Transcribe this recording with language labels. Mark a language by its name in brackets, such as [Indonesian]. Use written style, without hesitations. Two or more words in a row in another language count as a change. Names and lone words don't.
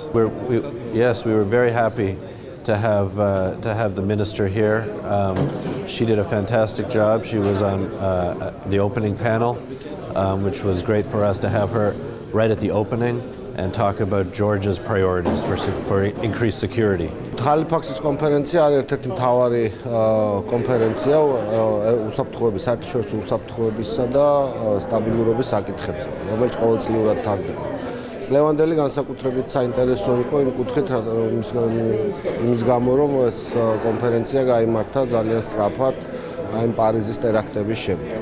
[English] Yes, we were very happy to have the minister here. She did a fantastic job. She was on the opening panel, which was great for us to have her right at the opening and talk about Georgia's priorities for increased security. [Georgian] Halifax's კონფერენცია არის ერთ-ერთი მთავარი კონფერენცია უსაფრთხოების, საერთაშორისო უსაფრთხოებისა და სტაბილურობის საკითხებზე, რომელიც ყოველწლიურად თარდება. წლევანდელი განსაკუთრებით საინტერესო იყო იმ კუთხით, იმის გამო, რომ ეს კონფერენცია გაიმართა ძალიან სწრაფად აი ამ პარიზის ტერაქტების შემდეგ.